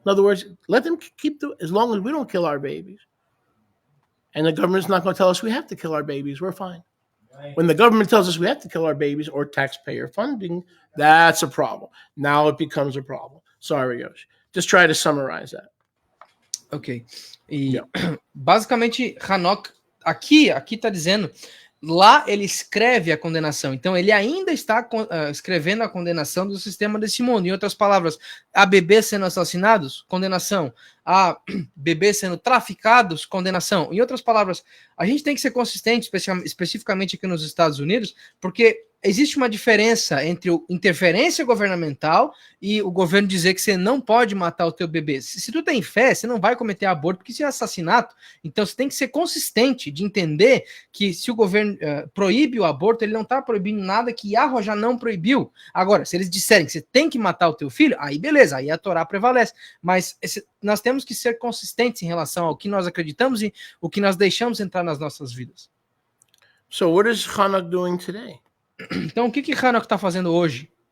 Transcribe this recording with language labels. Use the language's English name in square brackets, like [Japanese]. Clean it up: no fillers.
[English] In other words, let them as long as we don't kill our babies. And the government's not going to tell us we have to kill our babies. We're fine. Right. When the government tells us we have to kill our babies or taxpayer funding, that's a problem. Now it becomes a problem. Sorry, Yoshi. Just try to summarize that. Ok. [Portuguese] Basicamente, Enoch, aqui está dizendo, lá ele escreve a condenação. Então, ele ainda está escrevendo a condenação do sistema desse mundo. Em outras palavras, há bebês sendo assassinados, condenação. Há bebês sendo traficados, condenação. Em outras palavras, a gente tem que ser consistente, especificamente aqui nos Estados Unidos, porque existe uma diferença entre interferência governamental e o governo dizer que você não pode matar o teu bebê. Se tu tem fé, você não vai cometer aborto, porque isso é assassinato. Então, você tem que ser consistente de entender que se o governo proíbe o aborto, ele não está proibindo nada que Yahweh já não proibiu. Agora, se eles disserem que você tem que matar o teu filho, aí beleza, aí a Torá prevalece. Mas nós temos que ser consistentes em relação ao que nós acreditamos e o que nós deixamos entrar nas nossas vidas. [English] So what is Enoch doing today? [Portuguese] Então, o que Enoch está fazendo hoje?